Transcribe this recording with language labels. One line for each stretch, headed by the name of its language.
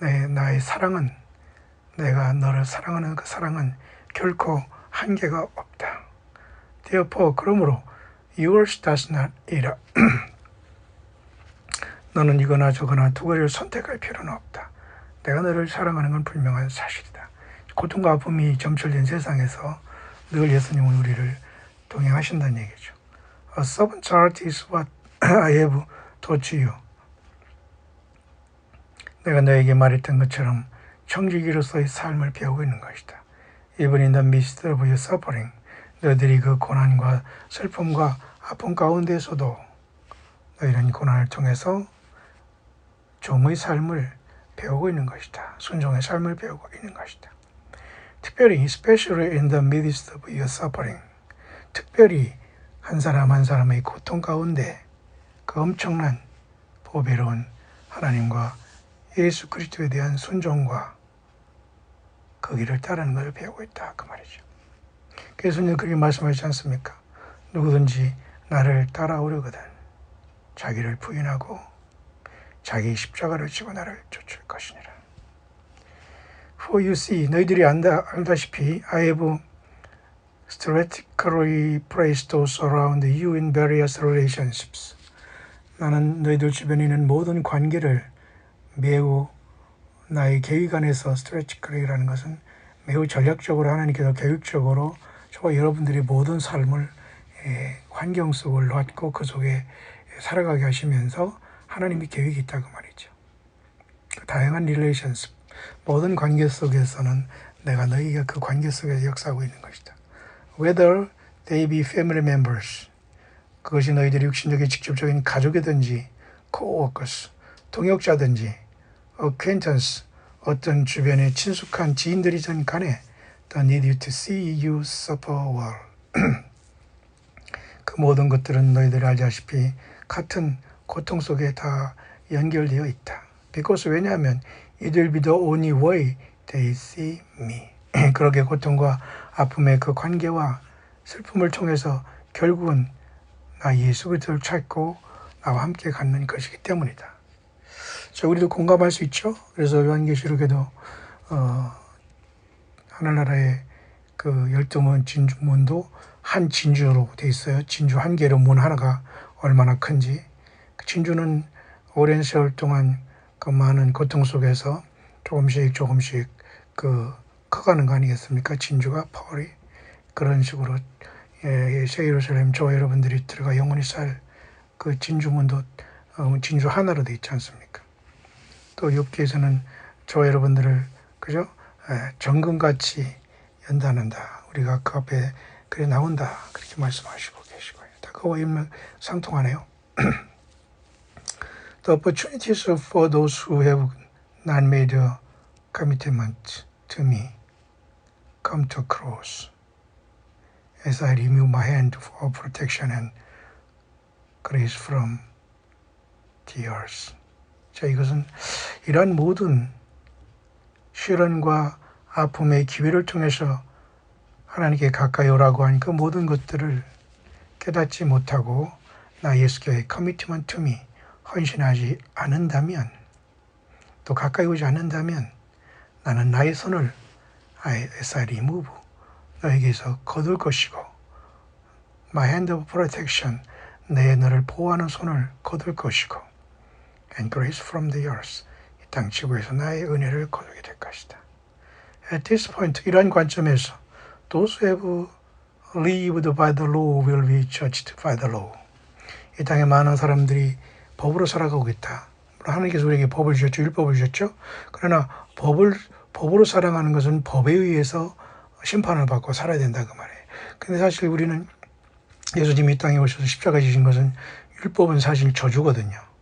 Korean: 나의 사랑은, 내가 너를 사랑하는 그 사랑은 결코 한계가 없다.
English: Therefore,
Korean: 그러므로
English: yours does not either.
Korean: 너는 이거나 저거나 두 가지를 선택할 필요는 없다. 내가 너를 사랑하는 건 분명한 사실이다. 고통과 아픔이 점철된 세상에서 늘 예수님은 우리를 동행하신다는 얘기죠.
English: A servant's heart is what I have taught you.
Korean: 내가 너에게 말했던 것처럼 청지기로서의 삶을 배우고 있는 것이다.
English: Even in the midst of your suffering.
Korean: 너희들이 그 고난과 슬픔과 아픔 가운데서도 너희는 고난을 통해서 종의 삶을 배우고 있는 것이다. 순종의 삶을 배우고 있는 것이다. 특별히,
English: especially in the midst of your suffering.
Korean: 특별히 한 사람 한 사람의 고통 가운데 그 엄청난 보배로운 하나님과 예수 그리스도에 대한 순종과 그 길을 따르는 것을 배우고 있다. 그 말이죠. 그래서 그렇게 말씀하시지 않습니까? 누구든지 나를 따라오려거든 자기를 부인하고 자기 십자가를 지고 나를 쫓을 것이니라.
English: For you see,
Korean: 너희들이 알다시피
English: I have strategically placed those around you in various relationships.
Korean: 나는 너희들 주변에 있는 모든 관계를 매우 나의 계획 안에서 strategically라는 것은 매우 전략적으로 하나님께서 계획적으로 저와 여러분들의 모든 삶을 환경 속을 놨고 그 속에 살아가게 하시면서 하나님의 계획이 있다 그 말이죠. 다양한 relationship, 모든 관계 속에서는 내가 너희가 그 관계 속에서 역사하고 있는 것이다.
English: Whether they be family members,
Korean: 그것이 너희들이 육신적인 직접적인 가족이든지
English: co-workers,
Korean: 동역자든지
English: acquaintance,
Korean: 어떤 주변의 친숙한 지인들이든 간에
English: they need you to see you suffer well.
Korean: 그 모든 것들은 너희들이 알다시피 같은 고통 속에 다 연결되어 있다.
English: Because
Korean: 왜냐하면
English: it will be the only way they see me.
Korean: 그렇게 고통과 아픔의 그 관계와 슬픔을 통해서 결국은 나 예수 그리스도를 찾고 나와 함께 갖는 것이기 때문이다. 자, 우리도 공감할 수 있죠? 그래서 요한계시록에도 하늘나라의 그 12문 진주문도 한 진주로 돼 있어요. 진주 한 개로 문 하나가 얼마나 큰지. 그 진주는 오랜 세월 동안 그 많은 고통 속에서 조금씩 그 커가는 거 아니겠습니까? 진주가 펄이 그런 식으로 새 예루살렘 저와 여러분들이 들어가 영원히 살 그 진주문도 진주 하나로 돼 있지 않습니까? 또 욥기에서는 저와 여러분들을 그죠? 정금같이 연단한다. 우리가 그 앞에 그래 나온다. 그렇게 말씀하시고 계시고요. 다 그와 일맥상통하네요.
English: The opportunities for those who have not made a commitment to me come to a close as I remove my hand for protection and grace from tears.
Korean: 자, 이것은 이러한 모든 시련과 아픔의 기회를 통해서 하나님께 가까이 오라고 한 그 모든 것들을 깨닫지 못하고 나 예수께
English: commitment to me
Korean: 헌신하지 않는다면, 또 가까이 오지 않는다면 나는 나의 손을
English: as I remove
Korean: 너에게서 거둘 것이고,
English: my hand of protection
Korean: 내 너를 보호하는 손을 거둘 것이고,
English: and grace from the earth
Korean: 이 땅 지구에서 나의 은혜를 거두게 될 것이다.
English: At this point,
Korean: 이러한 관점에서
English: those who have lived by the law will be judged by the law.
Korean: 이 땅에 많은 사람들이 법으로 살아가고 있다. 물론 하나님께서 우리에게 법을 주셨죠. 율법을 주셨죠. 그러나 법으로 살아가는 것은 법에 의해서 심판을 받고 살아야 된다 그 말이에요. 근데 사실 우리는 예수님이 이 땅에 오셔서 십자가 지신 것은 율법은 사실 저주거든요.